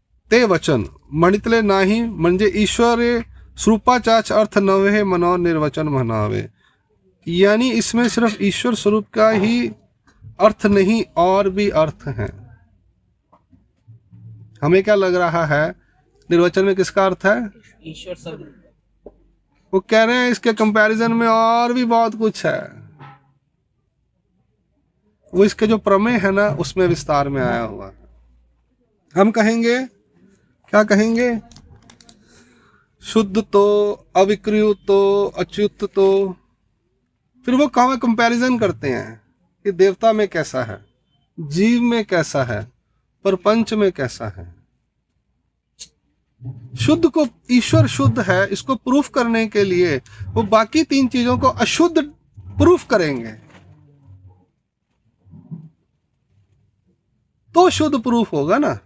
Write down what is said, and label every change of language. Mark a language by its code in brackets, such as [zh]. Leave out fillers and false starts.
[mr] ते वचन म्हणितले नाही म्हणजे ईश्वरे स्वरूपाचाच अर्थ नव्हे मनो निर्वचन म्हणावे। [hi] यानी इसमें सिर्फ ईश्वर स्वरूप का ही अर्थ नहीं और भी अर्थ हैं। हमें क्या लग रहा है निर्वचन में किसका अर्थ है? ईश्वर स्वरूप। वो कह रहे हैं इसके कंपैरिजन में और भी बहुत कुछ है। वो इसके जो प्रमेय है ना उसमें विस्तार में आया हुआ है। हम कहेंगे, क्या कहेंगे? शुद्ध तो, अविक्रिय तो, अच्युत तो। फिर वो कहाँ कंपैरिजन करते हैं कि देवता में कैसा है, जीव में कैसा है, प्रपंच में कैसा है। शुद्ध को ईश्वर शुद्ध है, इसको प्रूफ करने के लिए वो बाकी तीन चीजों को अशुद्ध प्रूफ करेंगे तो शुद्ध प्रूफ होगा ना।